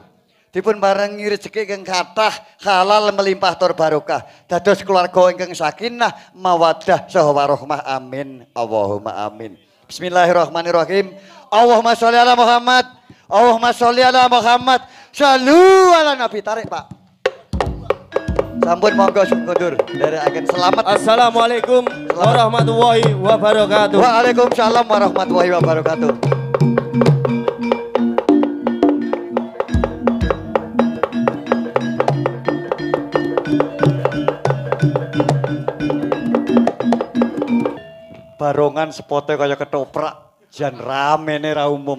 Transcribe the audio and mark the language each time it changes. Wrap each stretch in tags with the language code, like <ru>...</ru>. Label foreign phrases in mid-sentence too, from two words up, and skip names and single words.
<jv>Dipun paringi rezeki ingkang kathah halal melimpah tur barokah dados keluarga ingkang</jv> <ar>سكينة مودة</ar> <jv>saha warahmah</jv> <ar>آمين اللهم آمين. بسم الله الرحمن الرحيم. اللهم صل على محمد. اللهم صل على محمد. صلوا على النبي.</ar> <id>Tarik Pak.</id> <jv>Sampun monggo mundur nderekaken selamat.</jv> <ar>السلام عليكم ورحمة الله وبركاته. وعليكم السلام ورحمة الله وبركاته.</ar> <jv>Barongan sepote kaya ketoprak, jan ramene ra umum.</jv>